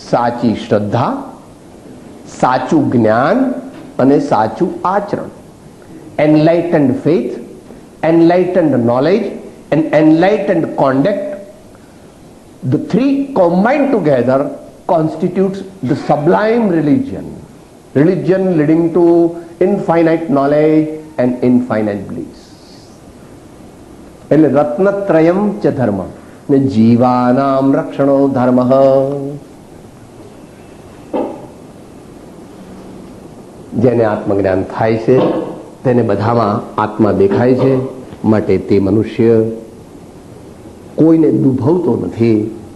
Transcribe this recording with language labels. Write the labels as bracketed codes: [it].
[gu] સાચી શ્રદ્ધા, સાચું જ્ઞાન અને સાચું આચરણ. [en] Enlightened faith, enlightened knowledge and enlightened conduct, the 3 combined together constitutes the sublime religion. Religion leading to infinite knowledge and infinite bliss. [gu] એટલે રત્નત્રયમ ચ ધર્મ ને જીવાનામ રક્ષણો ધર્મ. જેને આત્મજ્ઞાન થાય છે તેને બધામાં આત્મા દેખાય છે, માટે તે મનુષ્ય કોઈને દુભવતો નથી.